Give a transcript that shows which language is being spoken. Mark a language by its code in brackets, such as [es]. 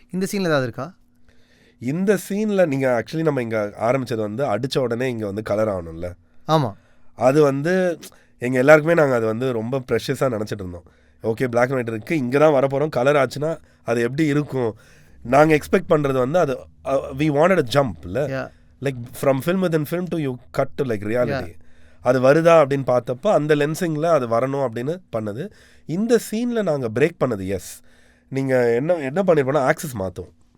[ta] இந்த சீனில் ஏதாவது இருக்கா? இந்த சீனில் நீங்கள் ஆக்சுவலி நம்ம இங்கே ஆரம்பித்தது வந்து அடித்த உடனே இங்கே வந்து கலர் ஆகணும்ல. ஆமாம். அது வந்து எங்கள் எல்லாருக்குமே நாங்கள் அது வந்து ரொம்ப ப்ரெஷஸாக நினச்சிட்டு இருந்தோம். ஓகே Black and White இருக்குது, இங்கே தான் வரப்போகிறோம், கலர் ஆச்சுன்னா அது எப்படி இருக்கும். நாங்கள் எக்ஸ்பெக்ட் பண்ணுறது வந்து அது [en] we wanted a jump [ta] இல்லை, [en] Like from film within film to you cut to like reality. [ta] அது வருதா அப்படின்னு பார்த்தப்போ அந்த லென்சிங்கில் அது வரணும் அப்படின்னு பண்ணது. இந்த சீனில் நாங்கள் பிரேக் பண்ணது எஸ். நீங்கள் என்ன பண்ணியிருப்போன்னா ஆக்சஸ் மாற்றும்.